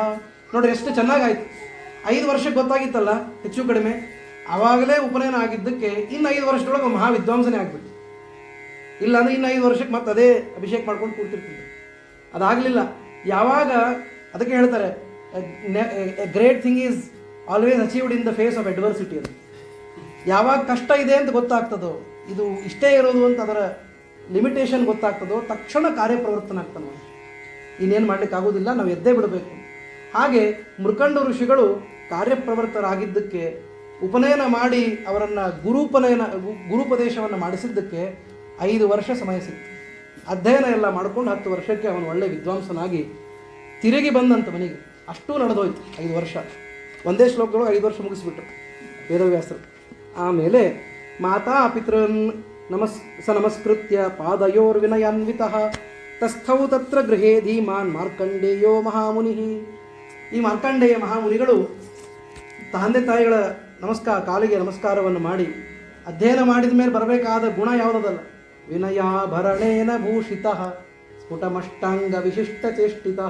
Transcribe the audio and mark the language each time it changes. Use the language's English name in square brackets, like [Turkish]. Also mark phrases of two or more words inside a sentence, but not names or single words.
[Kannada] ನೋಡ್ರಿ ಎಷ್ಟು ಚೆನ್ನಾಗಾಯ್ತು. 5 ವರ್ಷಕ್ಕೆ ಗೊತ್ತಾಗಿತ್ತಲ್ಲ ಹೆಚ್ಚು ಕಡಿಮೆ, ಆವಾಗಲೇ ಉಪನಯನ ಆಗಿದ್ದಕ್ಕೆ ಇನ್ನು 5 ವರ್ಷದೊಳಗೆ ಮಹಾವಿದ್ವಾಂಸನೇ ಆಗಿಬಿಟ್ಟು. ಇಲ್ಲಾಂದರೆ ಇನ್ನು 5 ವರ್ಷಕ್ಕೆ ಮತ್ತೆ ಅದೇ ಅಭಿಷೇಕ ಮಾಡ್ಕೊಂಡು ಕೂರ್ತಿರ್ತಿದ್ರು. ಅದಾಗಲಿಲ್ಲ. ಯಾವಾಗ ಅದಕ್ಕೆ ಹೇಳ್ತಾರೆ [English] a great thing is always achieved in the face of adversity ಅಂತ. [Kannada] ಯಾವಾಗ ಕಷ್ಟ ಇದೆ ಅಂತ ಗೊತ್ತಾಗ್ತದೋ, ಇದು ಇಷ್ಟೇ ಇರೋದು ಅಂತ ಅದರ ಲಿಮಿಟೇಷನ್ ಗೊತ್ತಾಗ್ತದೋ, ತಕ್ಷಣ ಕಾರ್ಯಪ್ರವರ್ತನ ಆಗ್ತಾನೆ. ಇನ್ನೇನು ಮಾಡಲಿಕ್ಕಾಗೋದಿಲ್ಲ, ನಾವು ಎದ್ದೇ ಬಿಡಬೇಕು. ಹಾಗೆ ಮೃಕಂಡು ಋಷಿಗಳು ಕಾರ್ಯಪ್ರವರ್ತರಾಗಿದ್ದಕ್ಕೆ, ಉಪನಯನ ಮಾಡಿ ಅವರನ್ನು ಗುರುಪದೇಶವನ್ನು ಮಾಡಿಸಿದ್ದಕ್ಕೆ 5 ವರ್ಷ ಸಮಯ ಸಿಕ್ತು. ಅಧ್ಯಯನ ಎಲ್ಲ ಮಾಡಿಕೊಂಡು 10 ವರ್ಷಕ್ಕೆ ಅವನು ಒಳ್ಳೆ ವಿದ್ವಾಂಸನಾಗಿ ತಿರುಗಿ ಬಂದಂತ ಮನೆಗೆ. ಅಷ್ಟೂ ನಡೆದೋಯ್ತು 5 ವರ್ಷ. ಒಂದೇ ಶ್ಲೋಕದೊಳಗೆ 5 ವರ್ಷ ಮುಗಿಸ್ಬಿಟ್ರು ವೇದವ್ಯಾಸರು. [Sanskrit] ಆಮೇಲೆ ಮಾತಾ ಪಿತೃನ್ ನಮಸ್ಕೃತ್ಯ ಪಾದಯೋರ್ವಿನಯಾನ್ವಿತಃ ತಸ್ಥೌ ತತ್ರ ಗೃಹೇ ಧೀಮಾನ್ ಮಾರ್ಕಂಡೇಯೋ ಮಹಾಮುನಿ. [Kannada] ಈ ಮಾರ್ಕಂಡೇಯ ಮಹಾಮುನಿಗಳು ತಂದೆ ತಾಯಿಗಳ ಕಾಲಿಗೆ ನಮಸ್ಕಾರವನ್ನು ಮಾಡಿ ಅಧ್ಯಯನ ಮಾಡಿದ ಮೇಲೆ ಬರಬೇಕಾದ ಗುಣ ಯಾವುದಲ್ಲ, [Sanskrit] ವಿನಯಾಭರಣೇನ ಭೂಷಿತಃ ಸ್ಫುಟಮಷ್ಟಾಂಗ ವಿಶಿಷ್ಟ ಚೇಷ್ಟಿತಃ.